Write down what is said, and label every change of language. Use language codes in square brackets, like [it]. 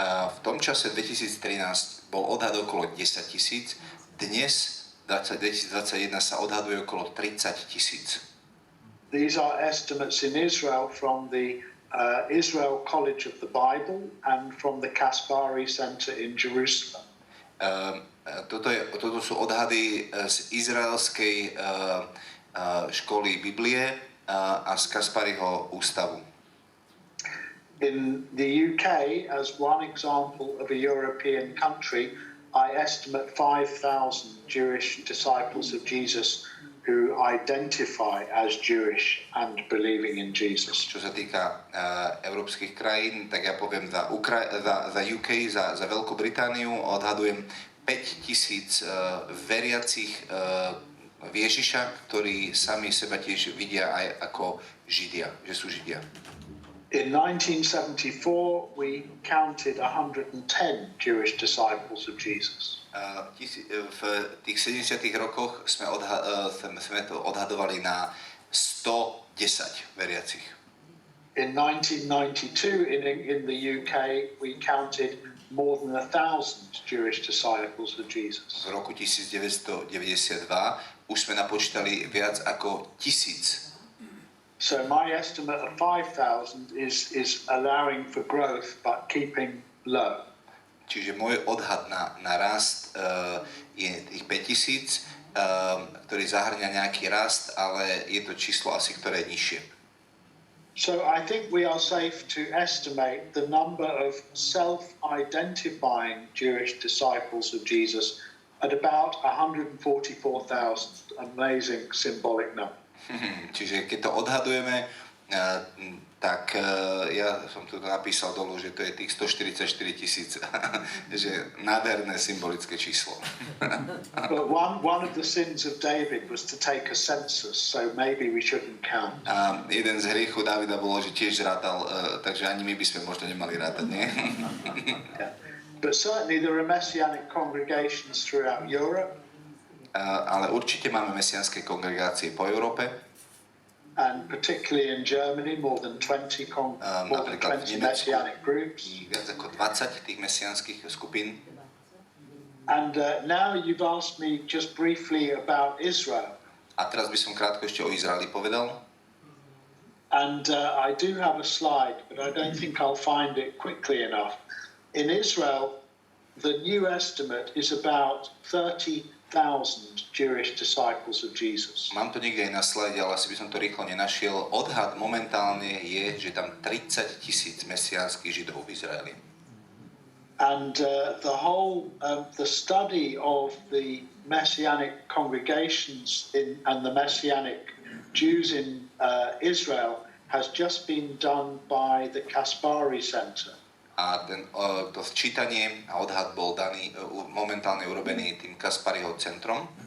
[sk] V tom čase 2013 bol odhad okolo 10,000, dnes 2021 sa odhaduje okolo 30,000. [en] These are estimates in Israel from the Israel College of the Bible and from the Kaspari Center in Jerusalem. [sk] Toto sú odhady z izraelskej školy Biblie a z Kaspariho ústavu. [en] In the UK, as one example of a European country, I estimate 5,000 Jewish disciples of Jesus who identify as Jewish and believing in Jesus. [sk] Čo sa týka európskych krajín, tak ja poviem za UK, za Veľkú Britániu odhadujem 5,000 veriacich v Ježiša, ktorí sami seba tiež vidia aj ako Židia, že sú Židia. [en] In 1974, we counted 110 Jewish disciples of Jesus. [sk] V tých 70. rokoch sme to odhadovali na 110 veriacich. [en] In 1992, in the UK, we counted more than 1,000 Jewish disciples of Jesus. [sk] V roku 1992 už sme napočítali viac ako 1,000. [en] So my estimate of 5,000 is allowing for growth but keeping low. [sk] Čiže môj odhad na rast je tých 5,000, ktorý zahrňa nejaký rast, ale je to číslo asi, ktoré je nižšie. [en] So I think we are safe to estimate the number of self-identifying Jewish disciples of Jesus at about 144,000. Amazing symbolic number. [sk] Čiže keď to odhadujeme, tak ja som tu napísal dolu, že to je tých 144 000, že nádherné symbolické číslo. [en] But one of the sins of David was to take a census, so maybe we shouldn't count. [sk] A jeden z hriechov Davida bolo, že tiež rátal, takže ani my by sme možno nemali rátať, nie? [en] Yeah. But certainly there are messianic congregations throughout Europe. [sk] Ale určite máme mesianské kongregácie po Európe. [en] And particularly in Germany, more than 20 messianic groups. [sk] Viac ako 20 tých mesianských skupín. [en] And now you've asked me just briefly about Israel. [sk] A teraz by som krátko ešte o Izraeli povedal. [en] And I do have a slide, but I don't think I'll find it quickly enough. In Israel, the new estimate is about 30,000 Jewish disciples of Jesus. [sk] Mám to niekde aj na slide, ale asi by som to rýchlo nenašiel. Odhad momentálne je, že tam 30 000 mesiánskych Židov v Izraeli. [en] And the study of the messianic congregations and the messianic Jews in Israel has just been done by the Kaspari Center. [sk] A to sčítanie a odhad bol daný, momentálne urobený tým Kaspariho centrom.